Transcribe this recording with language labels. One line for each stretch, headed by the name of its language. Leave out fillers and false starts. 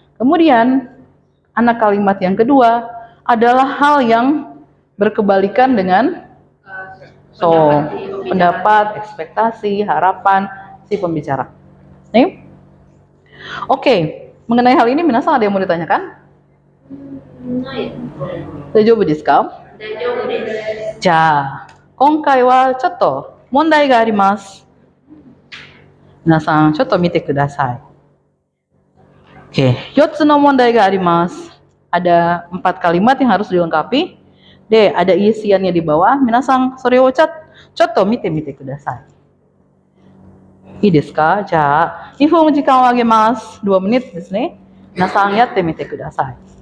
Indonesian: Kemudian anak kalimat yang kedua adalah hal yang berkebalikan dengan pendapat, ekspektasi, harapan si pembicara. Nih. Oke, mengenai hal ini Minasan ada yang mau ditanyakan?
Japanese: Daijoubu desu ka? Daijoubu desu. Ja, 今回はちょっと問題があります。皆さんちょっと見てください。
Indonesian: Oke,
Japanese: 4つの問題があります。
Indonesian: Ada 4 kalimat yang harus dilengkapi でada isiannya di bawah.
Japanese: Minasang, それをちょっと見てみてください。いいですか？じゃあ、2分時間をあげます。
Indonesian: 2 menit
Japanese: ですね。皆さんやってみてください。